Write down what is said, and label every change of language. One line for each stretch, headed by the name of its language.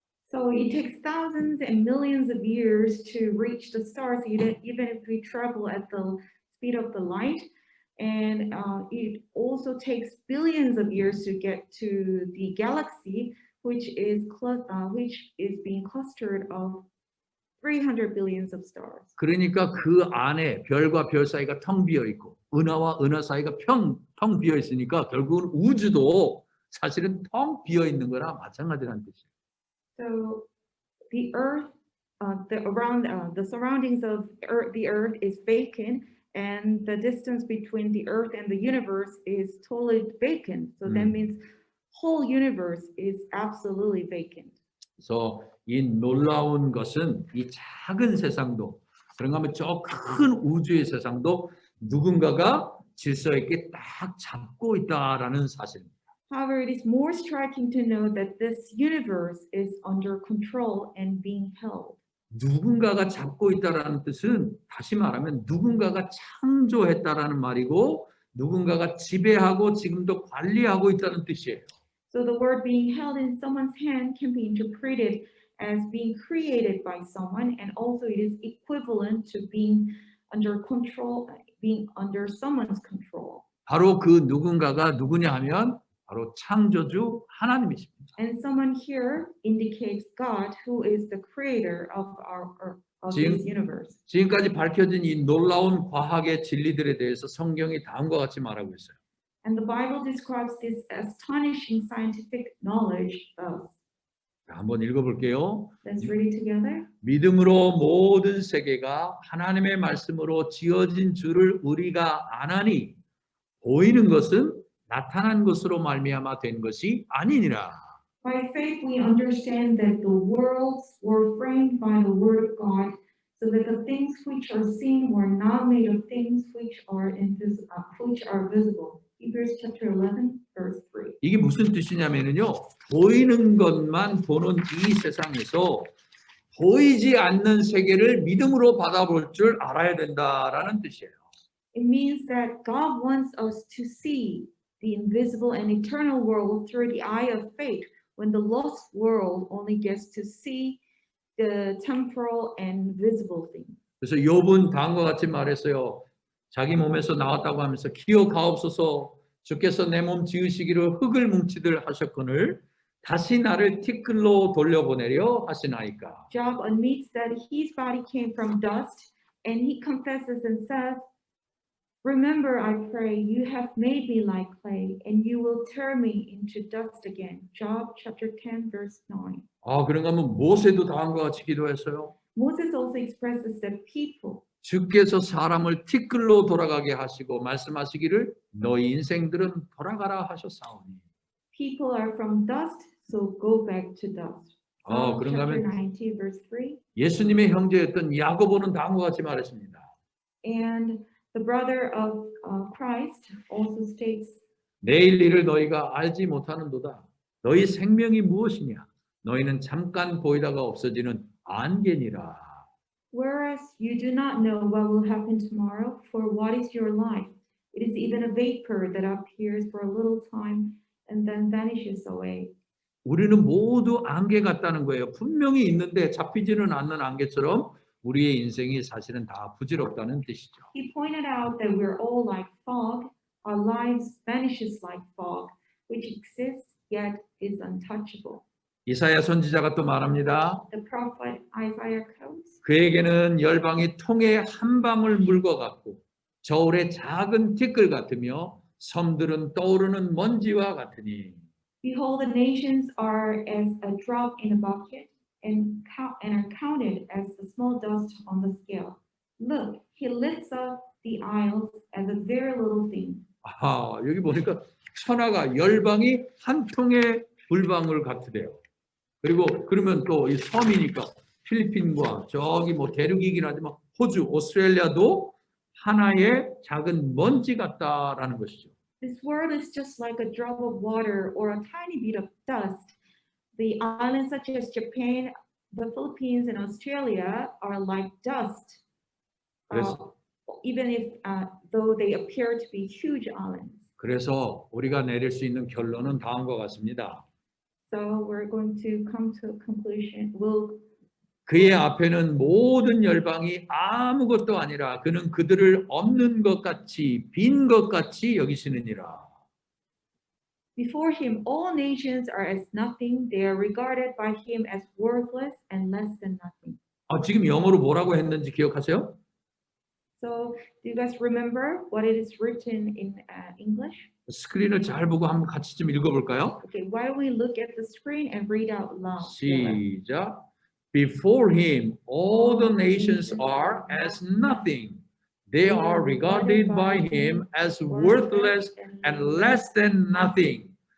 English: So it takes thousands and millions of years to reach the stars, even if we travel at the speed of the light. And it also takes billions of years to get to the galaxy, which is being clustered of 300 billions of stars.
Korean: 그러니까 그 안에 별과 별 사이가 텅 비어 있고 은하와 은하 사이가 텅 비어 있으니까 결국은 우주도 사실은 텅 비어 있는 거나 마찬가지라는 뜻이에요.
English: So the Earth, the surroundings of the Earth is vacant, and the distance between the Earth and the universe is totally vacant. So that means whole universe is absolutely vacant.
Korean: 그래서 이 놀라운 것은 이 작은 세상도 그런가 하면 저 큰 우주의 세상도 누군가가 질서 있게 딱 잡고 있다라는 사실입니다.
English: However, it is more striking to know that this universe is under control and being held.
Korean: 누군가가 잡고 있다라는 뜻은 다시 말하면 누군가가 창조했다라는 말이고 누군가가 지배하고 지금도 관리하고 있다는 뜻이에요.
English: So the word being held in someone's hand can be interpreted as being created by someone, and also it is equivalent to being under control, being under someone's control.
Korean: 바로 그 누군가가 누구냐 하면 바로 창조주 하나님이십니다.
English: And someone here indicates God, who is the creator of this universe.
Korean: 지금까지 밝혀진 이 놀라운 과학의 진리들에 대해서 성경이 다음과 같이 말하고 있어요.
English: And the Bible describes this astonishing scientific knowledge of.
Korean: 한번 읽어볼게요.
English: Let's read it together.
Korean: 믿음으로 모든 세계가 하나님의 말씀으로 지어진 줄을 우리가 아나니 보이는 것은 나타난 것으로 말미암아 된 것이 아니니라.
English: By faith we understand that the worlds were framed by the word of God, so that the things which are seen were not made of things which are visible. Hebrews chapter 11, verse 3.
Korean: 이게 무슨 뜻이냐면요. 보이는 것만 보는 이 세상에서 보이지 않는 세계를 믿음으로 받아볼 줄 알아야 된다라는 뜻이에요.
English: It means that God wants us to see the invisible and eternal world through the eye of faith, when the lost world only gets to see the temporal and visible things.
Korean: 그래서 욥은 다음과 같이 말했어요. 자기 몸에서 나왔다고 하면서 기어가옵소서 주께서 내 몸 지으시기를 흙을 뭉치들 하셨거늘 다시 나를 티끌로 돌려보내려 하시나이까.
English: Job admits that his body came from dust, and he confesses and says, "Remember, I pray, you have made me like clay, and you will turn me into dust again." Job chapter 10, verse 9.
Korean: 아, 그런가 하면 모세도 다음과 같이 기도했어요.
English: Moses also expresses that people,
Korean: 주께서 사람을 티끌로 돌아가게 하시고 말씀하시기를 너희 인생들은 돌아가라 하셨사오니.
English: people are from dust, so go back to dust.
Korean: 그런가
English: Chapter
Korean: 하면
English: 90, verse 3.
Korean: 예수님의 형제였던 야고보는 다음과 같이 말했습니다.
English: And the brother of Christ also states,
Korean: 내일 일을 너희가 알지 못하는도다. 너희 생명이 무엇이냐? 너희는 잠깐 보이다가 없어지는 안개니라.
English: whereas you do not know what will happen tomorrow, for what is your life? It is even a vapor that appears for a little time and then vanishes away.
Korean: 우리는 모두 안개 같다는 거예요. 분명히 있는데 잡히지는 않는 안개처럼 우리의 인생이 사실은 다 부질없다는 뜻이죠.
English: He pointed out that we're all like fog. Our lives vanishes like fog, which exists yet is untouchable.
Korean: 이사야 선지자가 또 말합니다.
English: The prophet Isaiah quotes,
Korean: 그에게는 열방이 통에 한 방울 물과 같고 저울의 작은 티끌 같으며 섬들은 떠오르는 먼지와 같으니.
English: "Behold, the nations are as a drop in a bucket, and are counted as the small dust on the scale. Look, he lifts up the isles as a very little thing."
Korean: 여기 보니까 천하가 열방이 한 통의 물방울 같으래요. 그리고 그러면 또 이 섬이니까 필리핀과 저기 뭐 대륙이긴 하지만 호주, 오스트레일리아도 하나의 작은 먼지 같다라는 것이죠.
English: This world is just like a drop of water or a tiny bit of dust. The islands such as Japan, the Philippines, and Australia are like dust,
Korean: 그래서,
English: even if though they appear to be huge islands.
Korean: 그래서 우리가 내릴 수 있는 결론은 다음과 같습니다.
English: So we're going to come to a conclusion.
Korean: 그의 앞에는 모든 열방이 아무것도 아니라 그는 그들을 없는 것 같이 빈 것 같이 여기시느니라.
English: Before him, all nations are as nothing. They are regarded by him as worthless and less than nothing.
Korean: 지금 영어로 뭐라고 했는지 기억하세요?
English: So, do you guys remember what it is written in English?
Korean: 스크린을 잘 보고 한번 같이 좀 읽어볼까요?
English: Okay, why don't we look at the screen and read out loud?
Korean: 시작.
English: Before him, all the nations are as nothing. They are regarded by him as worthless and less than nothing.